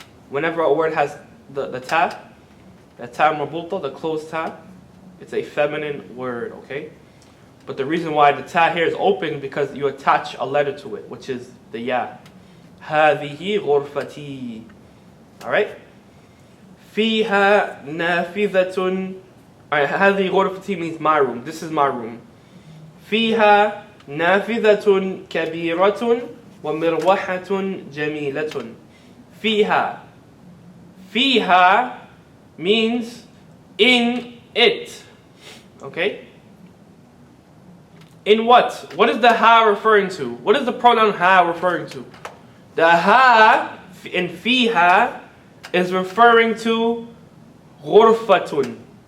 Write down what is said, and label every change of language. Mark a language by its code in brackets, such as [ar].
[en] Whenever a word has the ta marbuta, the closed ta, it's a feminine word, okay? But the reason why the ta here is open is because you attach a letter to it, which is the ya. [ar] هذه غرفتي. [en] Alright? [ar] فيها نافذة. [en] Alright, [ar] هذه غرفتي [en] means my room. This is my room. [ar] فيها نافذة كبيرة ومروحة جميلة. فيها. [en] فيها means in it. Okay? In what? What is the ha referring to? What is the pronoun ha referring to? The ha in fiha is referring to غرفتun.